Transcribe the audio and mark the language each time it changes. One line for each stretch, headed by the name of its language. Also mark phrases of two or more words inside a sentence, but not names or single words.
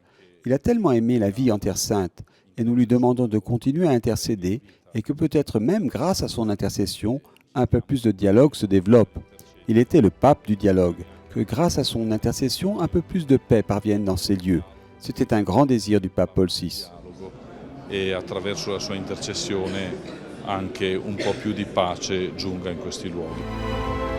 French: Il a tellement aimé la vie en Terre Sainte, et nous lui demandons de continuer à intercéder, et que peut-être même grâce à son intercession, un peu plus de dialogue se développe. Il était le pape du dialogue, que grâce à son intercession, un peu plus de paix parvienne dans ces lieux. C'était un grand désir du pape Paul VI.
Italian: Et attraverso la sua intercessione anche un po' più di pace giunga in questi luoghi.